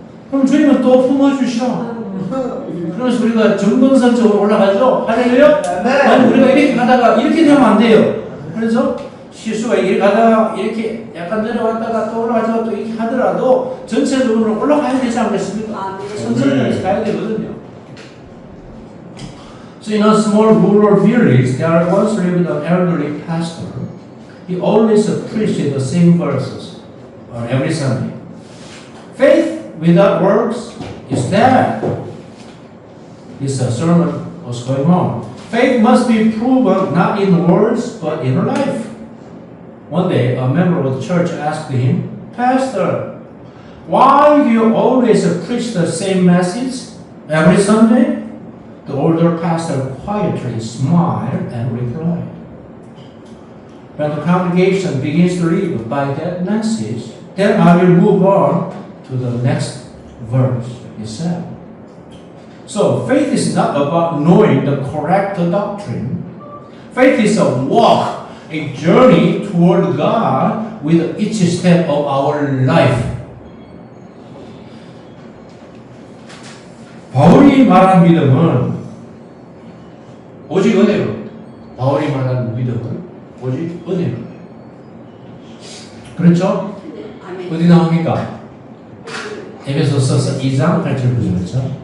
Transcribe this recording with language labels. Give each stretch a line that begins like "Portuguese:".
Korean: 그럼 주님은 또 품어주셔. 그래서 우리가 정근선적으로 올라가죠. 할렐루야. 아니 우리가 이렇게 가다가 이렇게 되면 안 돼요. 그래서 실수가 이렇게 가다가 이렇게 약간 내려왔다가 또 올라가다가 또 이렇게 하더라도 전체적으로 올라가야 되지 않겠습니까? 천천히 가야 되거든요.
English: So in a small rural village, there once lived an elderly pastor. He always preached the same verses every Sunday. Faith without works is dead. This sermon was going on. Faith must be proven not in words but in life. One day, a member of the church asked him, Pastor, why do you always preach the same message every Sunday? The older pastor quietly smiled and replied, when the congregation begins to live by that message, then I will move on to the next verse, he said. So, faith is not about knowing the correct doctrine. Faith is a walk, a journey toward God with each step of our life.
Korean: 바울이 말한 믿음은 오직 은혜로. 바울이 말한 믿음은 오직 은혜로. 그렇죠? 어디 나옵니까? 에베소서 2장 8절 9절이죠.